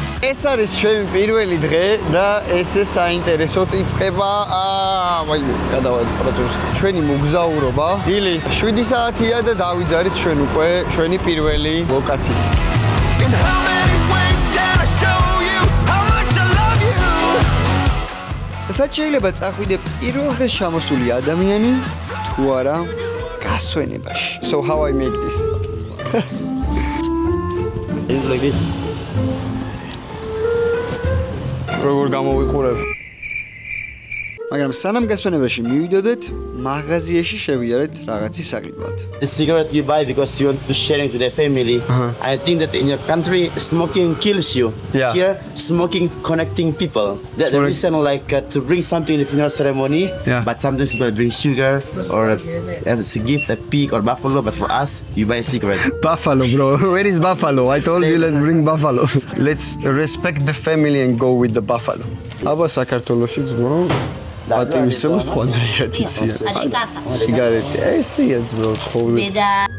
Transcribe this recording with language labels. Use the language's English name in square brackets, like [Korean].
[Georgian] ეს არის ჩემი პირველი დღე და ესე საინტერესოდ იწყება გადავედი პროცესს ჩვენი მოგზაურობა დილის 7 საათია და დავიძარით ჩვენ უკვე ჩვენი პირველი ლოკაციისკენ სადაც შეიძლება წახვიდე პირველ დღეს ჩამოსული ადამიანი თუ არა გასვენებაში. [English] So how I make this? It's like this. [Georgian] როგორ გამოვიყურებ? მაგრამ სანამ გასვენებაში მივიდოდეთ, მაღაზიაში შევიარეთ რაღაცის საყიდლად. [English] The cigarette you buy because you want to share it to the family. I think that in your country smoking kills you. Yeah. Here smoking connecting people. That's the reason like to bring something in the funeral ceremony. Yeah. But sometimes people bring sugar or as a gift a pig or buffalo. But for us, you buy a cigarette. Buffalo, bro. Where is buffalo? I told you let's bring buffalo. Let's respect the family and go with the buffalo. [Georgian] აბა საქართველოში ძმო ატივისტებს ხوانერია თიცია. სიგარეტი. ესია ძმო ცხოვრება.